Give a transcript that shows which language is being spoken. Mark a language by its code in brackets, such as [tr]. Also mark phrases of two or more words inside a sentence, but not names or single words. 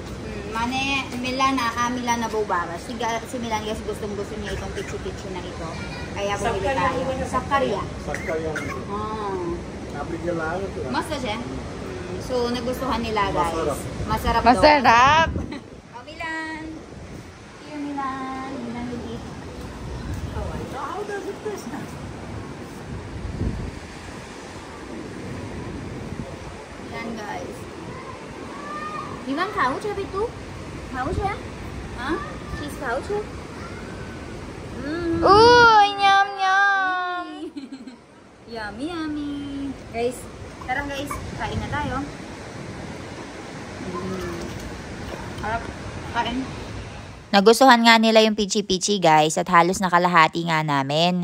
[tl] Mane, Milan na bobara. Si Milan guys, gustong-gusto niya itong pichi-pichi na ito. Kaya bumili tayo. Sakarya. Sakarya. Mas na siya. So, nagustuhan nila guys. Masarap daw. Masarap! [en] Oh, Milan! Here, Milan. Milan will eat. Oh, how does it taste now? Guys. [gu] Ivan ખાઉ છે અભી તૂ? ખાઉ છે? હાં? ચીઝ ખાઉ છે? [en] Yum yum. Yummy yummy. [tl] Guys, tara guys, kain na tayo. Harap, kain. Nagustuhan nga nila yung pichi-pichi guys at halos nakalahati nga namin.